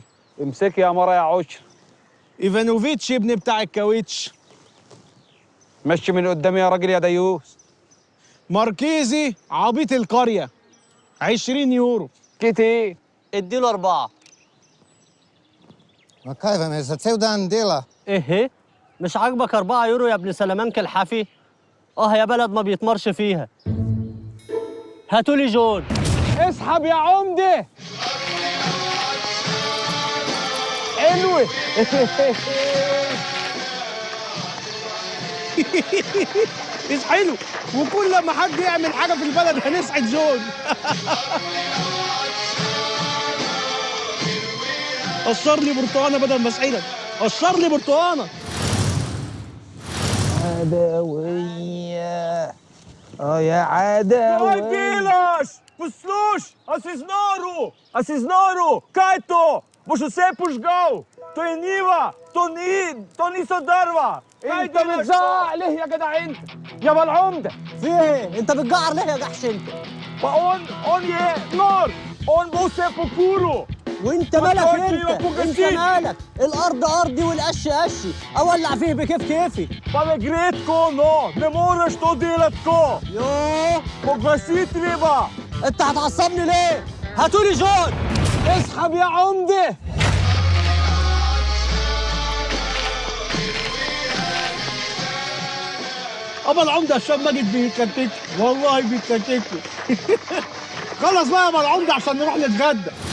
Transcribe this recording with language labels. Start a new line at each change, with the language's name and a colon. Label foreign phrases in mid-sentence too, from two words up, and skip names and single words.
Arabic: امسك يا مرة يا عشر. ايفانوفيتش ابن بتاع الكاوتش. مشي من قدامي يا راجل يا ديوس. ماركيزي عبيط القرية 20 يورو. كتير. اديله 4.
Slovenian: Ma kaj vam je za cel dan dela?
Arabic: ايه مش عاجبك 4 يورو يا ابن سلامانك الحافي؟ يا بلد ما بيتمرش فيها. هاتولي جون. اسحب يا عمدة. حلوة. مش حلو، وكل ما حد يعمل حاجة في البلد هنسعد جون. قشر لي برتقانة بدل ما اسعدك، قشر لي برتقانة. عدوية. يا عدوية.
Slovenian: Tranquilos! Posluš! A si znoru! Kaj je to? Boš vse požgal! To je njiva! To niso drva!
Arabic: انت بتزعق ليه يا جدع انت؟ يا ابو العمدة. في ايه؟ انت بتجعر ليه يا جحش انت؟
Slovenian: Pa on je nor! On bo vse pokuril!
Arabic: وانت مالك ما تقولش انت؟ يبقى فوق انت السيد. مالك؟ الارض ارضي والقش قشي، اولع فيه بكيف كيفي.
Slovenian: Pa ne gre tako, no! Ne moreš to delati tako!
Arabic: يوه
Slovenian: Poglasi treba!
Arabic: انت هتعصبني ليه؟ هاتولي جون. اسحب يا عمدة. ابا العمدة هشام ماجد بيتكتك، والله بيتكتك. خلص بقى يا ابا العمدة عشان نروح نتغدى.